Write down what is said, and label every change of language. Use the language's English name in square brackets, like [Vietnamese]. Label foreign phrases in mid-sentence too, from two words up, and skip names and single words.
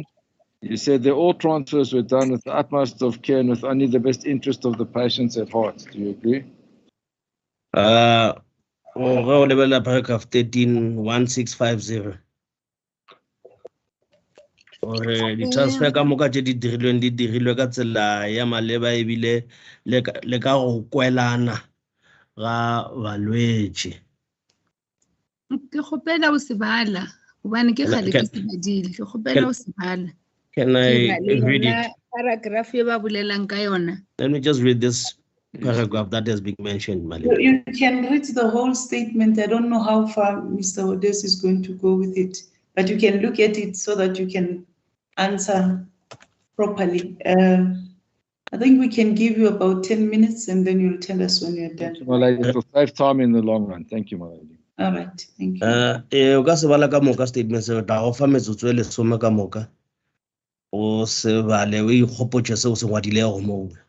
[English] You said that all transfers were done with the utmost of care and with only the best interest of the patients at heart. Do you agree? Paragraph 13, 1650. Or the transfer [Northern Sotho] ka moka tše di dirilwe ka tsela ya maleba ebile le ka go kwelana ga balwetši. Ke kgopela o se bala gobane ke kgale ke se badile ke kgopela o se bala. [English] Can I read it? [Northern Sotho] Paragraph e ba bolelang ka yona. [English] Let me just read this paragraph that has been mentioned, Malika. You can read the whole statement. I don't know how far Mr. Odes is going to go with it, but you can look at it so that you can answer properly. I think we can give you about 10 minutes and then you'll tell us when you're done. Thank you, my lady. It will save time in the long run. Thank you, my lady. All right, thank you. [Northern Sotho] O ka se bala ka moka statement se ta go fa metsotso e lesome ka moka. O se bale o ikgopotše se o se ngwadilego moo.